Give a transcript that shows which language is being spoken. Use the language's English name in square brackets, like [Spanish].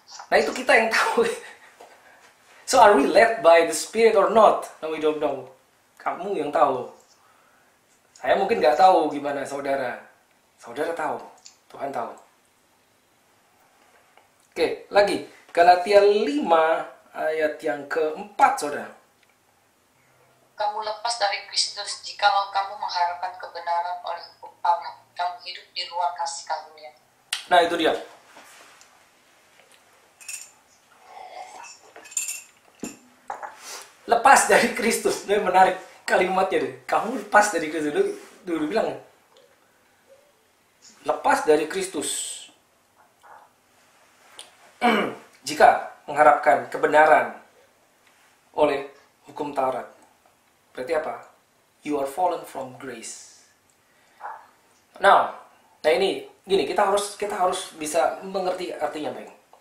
[Indonesian] Nah itu kita yang tahu. [English] So are we led by the Spirit or not? No, we don't know. [Indonesian] Kamu yang tahu. Saya mungkin nggak tahu gimana saudara. Saudara tahu. Tuhan tahu. Oke, lagi. Galatia 5 ayat yang keempat, saudara. Kamu lepas dari Kristus jikalau kamu mengharapkan kebenaran oleh hukum Taurat. Kamu hidup di luar kasih karunia. Nah, itu dia. Lepas dari Kristus. Ini menarik kalimatnya deh. Kamu lepas dari Kristus. Dulu bilang. Lepas dari Kristus. Jika mengharapkan kebenaran oleh hukum Taurat. Berarti apa? [English] You are fallen from grace. [Indonesian] Nah ini gini, kita harus bisa mengerti artinya, baik.